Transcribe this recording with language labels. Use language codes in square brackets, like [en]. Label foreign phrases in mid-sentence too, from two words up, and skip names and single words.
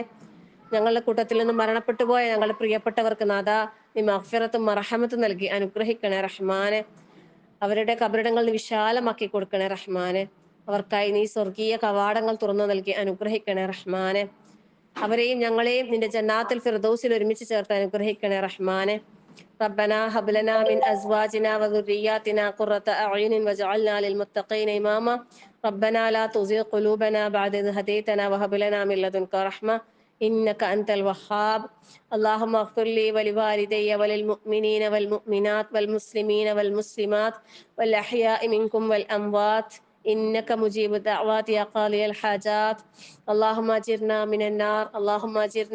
[ml] ഞങ്ങളുടെ കൂട്ടത്തിൽ നിന്ന് മരണപ്പെട്ടു പോയ ഞങ്ങളുടെ പ്രിയപ്പെട്ടവർക്ക് നാഥാ നീ മഗ്ഫിറത്തും മർഹമത്തും നൽകി അനുഗ്രഹിക്കണേ റഹ്മാനെ. അവരുടെ കബറിടങ്ങൾ നീ വിശാലമാക്കി കൊടുക്കണേ റഹ്മാനെ. അവർക്കായി നീ സ്വർഗീയ കവാടങ്ങൾ തുറന്നു നൽകി അനുഗ്രഹിക്കണേ റഹ്മാനെ. അവരെയും ഞങ്ങളെയും നിന്റെ ജന്നാത്തുൽ ഫിർദൗസിൽ ഒരുമിച്ച് ചേർത്ത് അനുഗ്രഹിക്കണേ റഹ്മാനെ. [ar] ربنا هب لنا من أزواجنا وذرياتنا قرة أعين واجعلنا للمتقين إماما ربنا لا تزغ قلوبنا بعد إذ هديتنا وهب لنا من لدنك رحمة إنك أنت الوهاب اللهم اغفر لي ولوالدي وللمؤمنين والمؤمنات والمسلمين والمسلمات والأحياء منكم والأموات إنك مجيب الدعوات يا قاضي الحاجات اللهم أجرنا من النار اللهم أجرنا